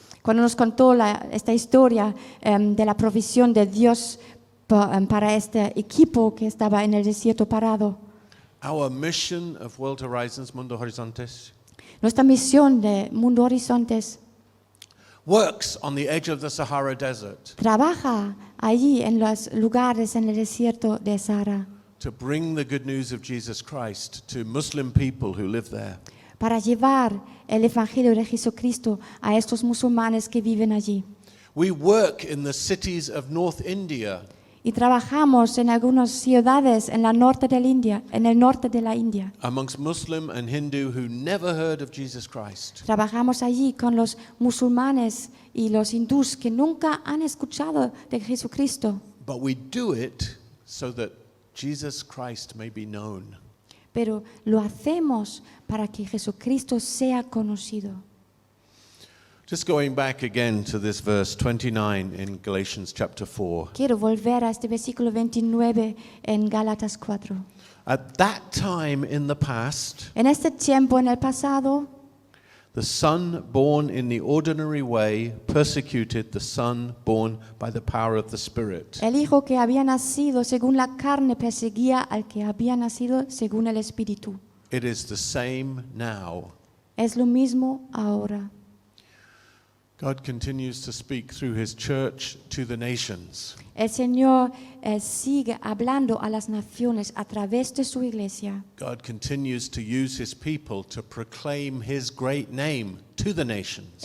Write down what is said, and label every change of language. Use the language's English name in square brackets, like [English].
[Spanish] Cuando nos contó esta historia de la provisión de Dios para este equipo que estaba en el desierto parado. [English] Our mission of World Horizons, Mundo Horizontes, [Spanish] Nuestra misión de Mundo Horizontes [English] works on the edge of the Sahara Desert [Spanish] trabaja allí en los lugares en el desierto de Sahara [English] to bring the good news of Jesus Christ to Muslim people who live there. [Spanish] para llevar el Evangelio de Jesucristo a estos musulmanes que viven allí. [English] We work in the cities of North India, [Spanish] Y trabajamos en algunas ciudades en el norte de la India. [English] amongst Muslim and Hindu who never heard of Jesus Christ. [Spanish] Trabajamos allí con los musulmanes y los hindús que nunca han escuchado de Jesucristo. [English] But we do it so that Jesus Christ may be known. [Spanish] Pero lo hacemos para que Jesucristo sea conocido. [English] Just going back again to this verse 29 in Galatians chapter 4. [Spanish] Quiero volver a este versículo 29 en Gálatas 4. [English] At that time in the past, [Spanish] En este tiempo, en el pasado, [English] the son born in the ordinary way persecuted the son born by the power of the Spirit. [Spanish] el hijo que había nacido según la carne perseguía al que había nacido según el Espíritu. [English] It is the same now. [Spanish] Es lo mismo ahora. [English] God continues to speak through his church to the nations. [Spanish] El Señor sigue hablando a las naciones a través de su iglesia. [English] God continues to use his people to proclaim his great name to the nations.